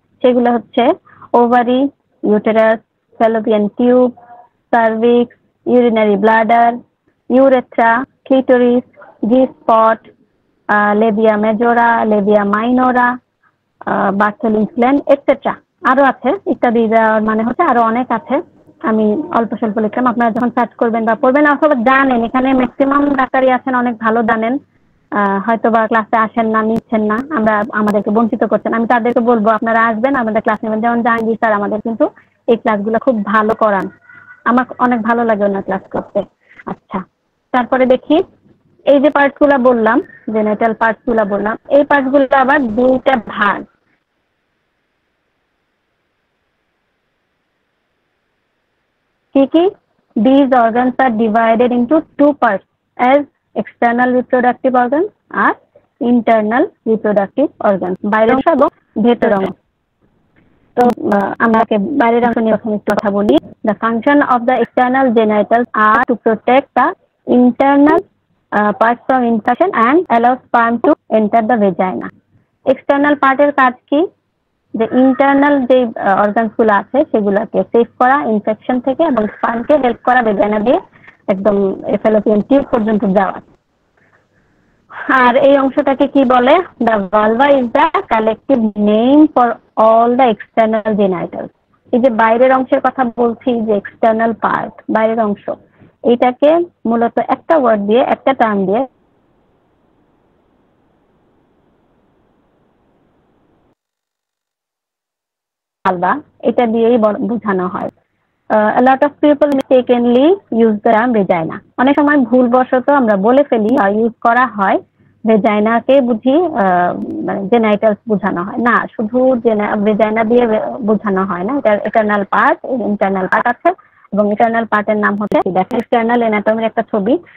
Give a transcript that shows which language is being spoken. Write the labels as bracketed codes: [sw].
[bn] সেগুলো হচ্ছে ovary, uterus, Fallopian tube, cervix, urinary bladder, urethra, clitoris, G-spot, labia majora, labia minora, Bartholin's gland, etc. আরো আছে ইত্যাদি, মানে হচ্ছে আরো অনেক আছে, আমি অল্প স্বল্প লিখলাম। আপনারা যখন সার্চ করবেন বা পড়বেন অথবা জানেন, এখানে ম্যাক্সিমাম ডাক্তারই আছেন অনেক ভালো জানেন, হয়তো বা ক্লাসে আসেন না, নিচ্ছেন না, আমরা আমাদেরকে বঞ্চিত করছেন। আমি তাদেরকে বলবো আপনারা আসবেন, আমাদের ক্লাস নেবেন। যেমন জাহাঙ্গীর স্যার আমাদের কিন্তু এই ক্লাসগুলো খুব ভালো করান, আমার অনেক ভালো লাগে ওনার ক্লাস করতে। আচ্ছা, তারপরে দেখি এই যে পার্টস গুলা বললাম, জেনাইটাল পার্টস গুলা বললাম, এই পার্টস গুলো আবার দুইটা ভাগ। কি কি? [en] These organs are divided into two parts as external reproductive organs আর internal reproductive organs, [bn] বাইরের অংশ এবং ভেতরের অংশ। তো আমাকে বাইরের অংশ নিয়ে প্রথমে কথা বলি। [en] The function of the external genitals are to protect the internal parts from infection and allow sperm to enter the vagina. [bn] External পার্টের কাজ কি? যে ইন্টারনাল যে অর্গানস গুলো আছে সেগুলোকে সেভ করা ইনফেকশন থেকে এবং স্পার্মকে হেল্প করা ভেজাইনা দিয়ে একদম ফ্যালোপিয়ান টিউব পর্যন্ত যাওয়া। আর এই অংশটাকে কি বলে? [en] The vulva is the collective name for all the external genitals. [bn] এই যে বাইরের অংশের কথা বলছি, যে এক্সটার্নাল পার্ট, বাইরের অংশ, এইটাকে মূলত একটা ওয়ার্ড দিয়ে, একটা টার্ম দিয়ে ভালভা, এটা দিয়েই বোঝানো হয়। [en] A lot of people mistakenly use the term vagina. [bn] অনেক সময় ভুলবশত আমরা বলে ফেলি আর ইউজ করা হয় ভেজাইনাকে বুঝি মানে জেনাইটালস বোঝানো হয় না, শুধু ভেজাইনা দিয়ে বোঝানো হয় না। এটা ইন্টারনাল পার্ট, ইন্টারনাল পার্ট আছে এবং ইন্টারনাল পার্টের নাম হচ্ছে এক্সটার্নাল অ্যানাটমির একটা ছবি।